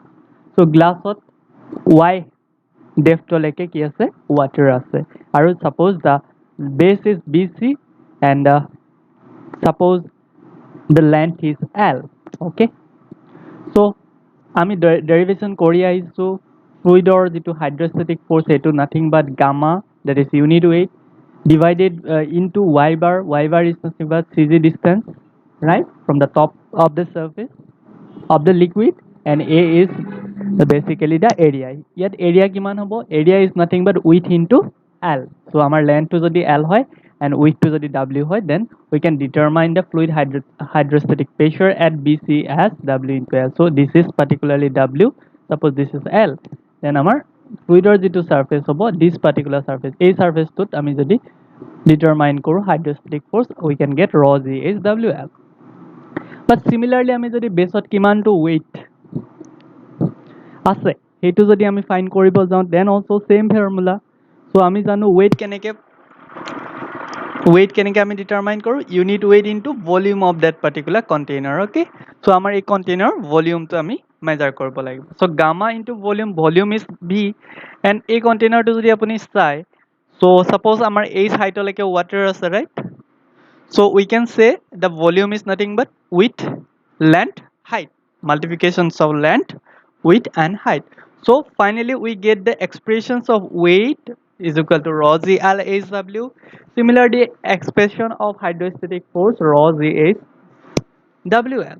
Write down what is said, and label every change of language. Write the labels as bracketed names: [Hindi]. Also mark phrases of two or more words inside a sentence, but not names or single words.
[Assamese] চ' গ্লাছত y ডেপ্থলৈকে কি আছে ৱাটাৰ আছে আৰু [English] suppose the base is BC and suppose the length is L. [Assamese] অ'কে, চ' আমি ডেৰিভেশ্যন কৰি আহিছোঁ ফ্লুইডৰ যিটো [English] hydrostatic force সেইটো nothing but gamma that is unit weight divided into y bar is nothing but CG distance, right, from the top of the surface of the liquid, and A is basically the area. [Assamese] ইয়াত area কিমান হ'ব? [English] Area is nothing but width into L. So our length [Assamese] টো যদি L হয় [English] and width [Assamese] টো যদি W হয়, [English] then we can determine the fluid hydrostatic pressure at BC as W into L. So this is particularly W. Suppose this is L. Then our [Assamese] fluidor jitu surface hobo, [English] this particular surface, A surface [Assamese] টোত আমি যদি [English] determine koru hydrostatic force, we can get rho G is WL. But similarly [Assamese] আমি যদি বেছত কিমানটো weight আছে সেইটো যদি আমি ফাইন কৰিব যাওঁ [English] then also same formula. [Assamese] সো আমি জানো weight কেনেকৈ আমি ডিটাৰমাইন কৰোঁ [English] unit weight into volume of that particular container. [Assamese] অ'কে, সো আমাৰ এই কণ্টেইনাৰ ভলিউমটো আমি মেজাৰ কৰিব লাগিব। [English] so gamma into volume is V and [Assamese] এই কণ্টেইনাৰটো যদি আপুনি চায় [English] so suppose [Assamese] আমাৰ এই সাইডলৈকে ৱাটাৰ আছে, ৰাইট? [English] So we can say the volume is nothing but width, length, height. Multiplications of length, width and height. So finally we get the expressions of weight is equal to rho G L H W. Similarly, expression of hydrostatic force rho G H W L.